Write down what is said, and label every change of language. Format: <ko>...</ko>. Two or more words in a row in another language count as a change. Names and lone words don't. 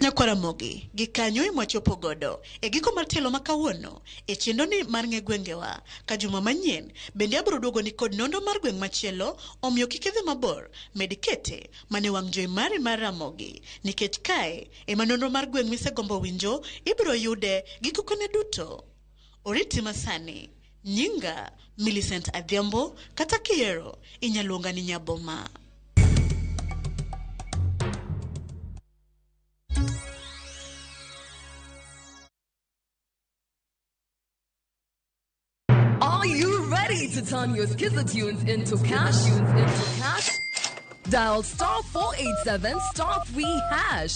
<luo>Nyakwaramogi gi kanyo imwachopo godo e giko mar telo makawuono e chendo ni mar ng'e gwengewa ka juma manyien bende abro duogo ni kod nondo mar gweng' machielo, omiyo kikidhi mabor medikete mane wang' joy mari mar Ramogi nikech kae ema nondo mar gweng' misegombo winjo ibro yude giko kone duto. Oriti masani nyinga Millicent Adhiambo, kata kiero inyaluonga ni Nyaboma.</luo> <en>Are you ready to turn your Skizzer-tunes into cash? Dial *487 *3#.</en>